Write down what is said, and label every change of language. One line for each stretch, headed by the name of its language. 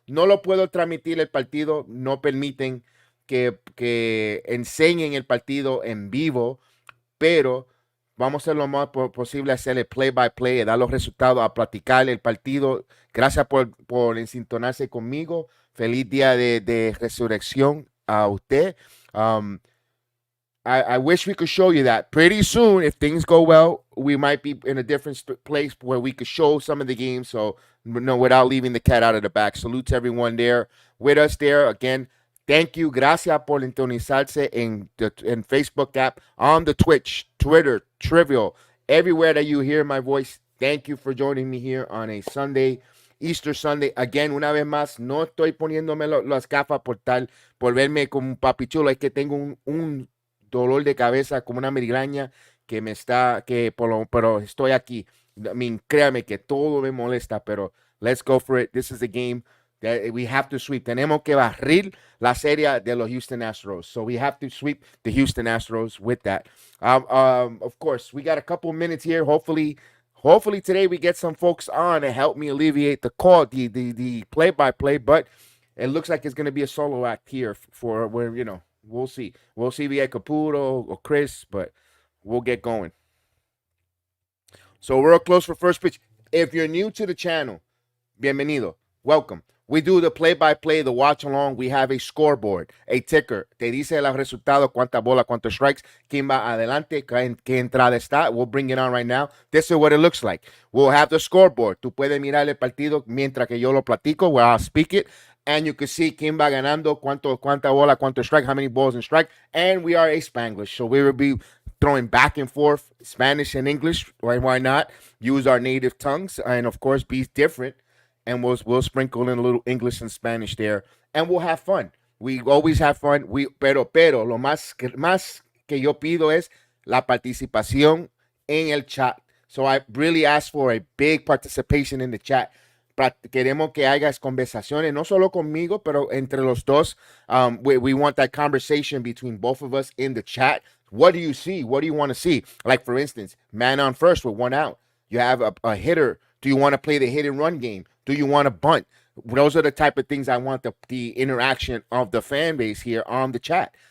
Spanish: No lo puedo transmitir el partido. No permiten que enseñen el partido en vivo, pero vamos a hacer lo más posible, hacer el play-by-play, dar los resultados, a platicar el partido. Gracias por ensintonarse conmigo. Feliz día de resurrección a usted.
English: I wish we could show you that. Pretty soon, if things go well, we might be in a different place where we could show some of the games. So, without leaving the cat out of the bag. Salute to everyone there with us there. Again, thank you.
Spanish: Gracias por sintonizarse en Facebook app,
English: on the Twitch, Twitter, Trivial, everywhere that you hear my voice. Thank you for joining me here on a Sunday, Easter Sunday.
Spanish: Again, una vez más, no estoy poniéndome las gafas por verme como un papichulo. Es que tengo un dolor de cabeza, como una migraña que me está, pero estoy aquí.
English: I mean,
Spanish: créame que todo me molesta, pero
English: let's go for it. This is a game that we have to sweep.
Spanish: Tenemos que barrir la serie de los Houston Astros.
English: So we have to sweep the Houston Astros with that. Of course, we got a couple minutes here. Hopefully today we get some folks on to help me alleviate the call, the play-by-play, but it looks like it's going to be a solo act here for where, we'll see. We'll see via Caputo or Chris, but we'll get going. So we're close for first pitch. If you're new to the channel, bienvenido. Welcome. We do the play-by-play, the watch-along. We have a scoreboard, a ticker.
Spanish: Te dice el resultado, cuánta bola, cuántos strikes, quién va adelante, qué entrada está.
English: We'll bring it on right now. This is what it looks like. We'll have the scoreboard.
Spanish: Tú puedes mirar el partido mientras que yo lo platico,
English: where I'll speak it. And you can see
Spanish: quién va ganando, cuánta bola, cuánto strike,
English: how many balls in strike. And we are a Spanglish, so we will be throwing back and forth Spanish and English. Why not? Use our native tongues and, of course, be different. And we'll sprinkle in a little English and Spanish there. And we'll have fun. We always have fun.
Spanish: Pero lo más que yo pido es la participación en el chat.
English: So I really ask for a big participation in the chat.
Spanish: Queremos que hagas conversaciones, no solo conmigo, pero entre los dos.
English: We want that conversation between both of us in the chat. What do you see? What do you want to see? Like, for instance, man on first with one out. You have a hitter. Do you want to play the hit and run game? Do you want to bunt? Those are the type of things I want the interaction of the fan base here on the chat.